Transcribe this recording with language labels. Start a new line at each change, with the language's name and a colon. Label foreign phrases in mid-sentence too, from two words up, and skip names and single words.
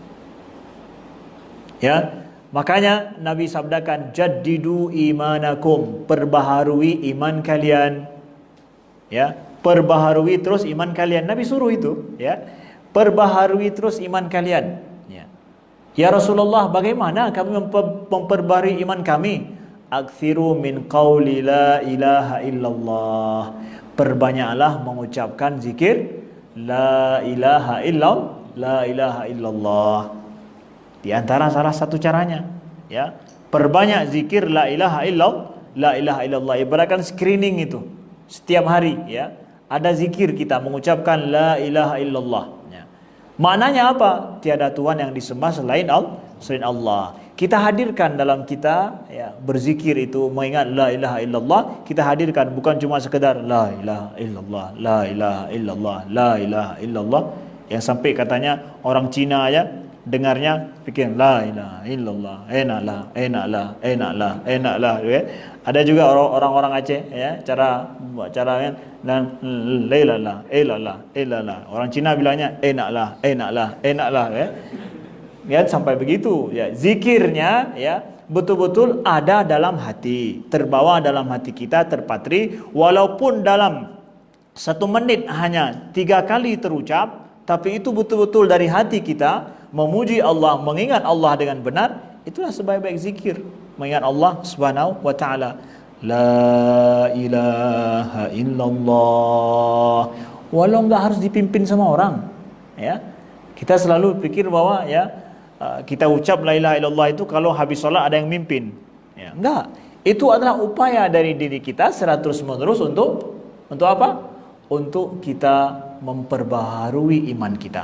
Indonesian: Ya, makanya Nabi sabdakan,
Arabic: جددوا إيمانكم,
Indonesian: perbaharui iman kalian. Ya, perbaharui terus iman kalian. Nabi suruh itu, ya. Perbaharui terus iman kalian.
Arabic: يا رسول الله,
Indonesian: bagaimana kami memperbaharui iman kami?
Arabic: أكثروا من قول لا إله إلا الله.
Indonesian: Perbanyaklah mengucapkan zikir
Arabic: لا إله إلا الله, لا إله إلا الله.
Indonesian: Di antara salah satu caranya, ya, perbanyak zikir
Arabic: لا إله إلا الله, لا إله إلا الله.
Indonesian: Ibaratkan screening itu setiap hari, ya. Ada zikir kita mengucapkan
Arabic: لا إله إلا الله,
Indonesian: ya. Maknanya apa? Tiada Tuhan yang disembah selain Allah. Kita hadirkan dalam kita, ya, berzikir itu mengingat
Arabic: لا إله إلا الله.
Indonesian: Kita hadirkan bukan cuma sekedar
Arabic: لا إله إلا الله, لا إله إلا الله, لا إله إلا الله.
Indonesian: Yang sampai katanya orang Cina aja dengarnya pikir
Arabic: لا إله إلا الله,
Indonesian: enaklah, ya. Ada juga orang-orang Aceh, ya, cara kan, dan ilallah. Orang Cina bilangnya enaklah, ya. Ya, sampai begitu, ya. Zikirnya, ya, betul-betul ada dalam hati, terbawa dalam hati kita, terpatri. Walaupun dalam 1 menit hanya 3 kali terucap, tapi itu betul-betul dari hati kita memuji Allah, mengingat Allah dengan benar. Itulah sebaik-baik zikir, mengingat Allah
Arabic: سبحانه وتعالى. لا إله إلا الله.
Indonesian: Walau enggak harus dipimpin sama orang, ya. Kita selalu pikir bahwa, ya, kita ucap
Arabic: لا إله إلا الله
Indonesian: itu kalau habis sholat ada yang mimpin, ya. Enggak. Itu adalah upaya dari diri kita secara terus-menerus untuk apa? Untuk kita memperbaharui iman kita.